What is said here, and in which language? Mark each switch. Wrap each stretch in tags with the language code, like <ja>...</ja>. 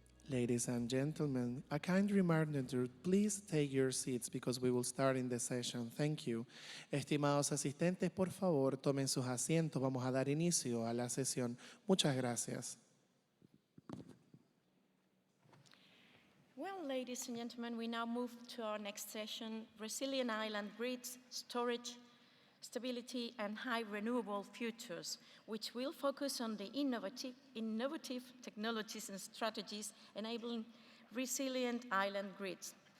<en>Ladies and gentlemen, a kind reminder to please take your seats because we will start in the session. Thank you.</en> <es>Estimados asistentes, por favor, tomen sus asientos. Vamos a dar inicio a la sesión. Muchas gracias.</es> <en>Well, ladies and gentlemen, we now move to our next session, Resilient Island Grids, Storage, Stability and High Renewable Futures, which will focus on the innovative technologies and strategies enabling resilient island grids.</en>